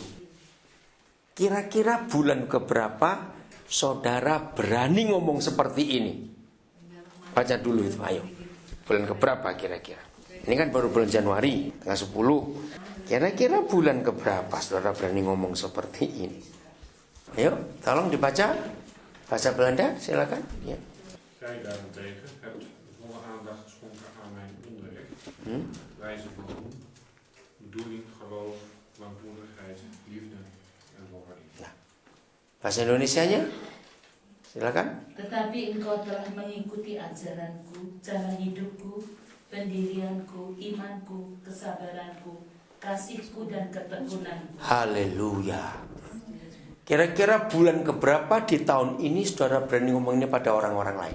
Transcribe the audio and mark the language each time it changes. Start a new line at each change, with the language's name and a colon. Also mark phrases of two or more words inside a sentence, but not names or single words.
Indonesian: Kira-kira bulan keberapa saudara berani ngomong seperti ini? Baca dulu itu, ayo. Bulan keberapa kira-kira? Ini kan baru bulan Januari, tanggal 10. Kira-kira bulan keberapa saudara berani ngomong seperti ini? Ayo, tolong dibaca. Bahasa Belanda, silakan. Ya.
Dutch: Gij daarentegen hebt volle aandacht geschonken aan mijn onderricht. wijze van doen, bedoeling, geloof, langmoedigheid, liefde en volharding.
Indonesian: Nah, bahasa Indonesianya? Silakan. Tetapi engkau telah mengikuti ajaranku, cara hidupku, pendirianku, imanku, kesabaranku, kasihku dan ketekunanku. Haleluya. Kira-kira bulan keberapa di tahun ini saudara berani ngomong ini pada orang-orang lain?